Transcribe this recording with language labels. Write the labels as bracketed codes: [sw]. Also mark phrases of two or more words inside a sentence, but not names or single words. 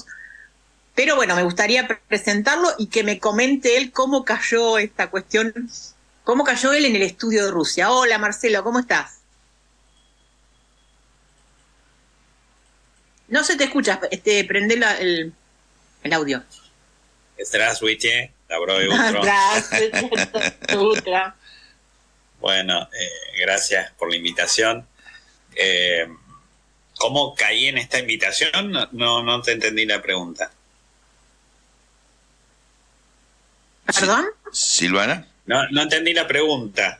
[es] Pero bueno, me gustaría presentarlo y que me comente él cómo cayó esta cuestión, cómo cayó él en el estudio de Rusia. Hola Marcelo, ¿cómo estás? No se te escucha, prende el audio. [ru] Здравствуйте, доброе утро. Здравствуйте. [es] Bueno, gracias por la invitación. ¿Cómo caí en esta invitación? No te entendí la pregunta. ¿Perdón? ¿Silvana? No entendí la pregunta.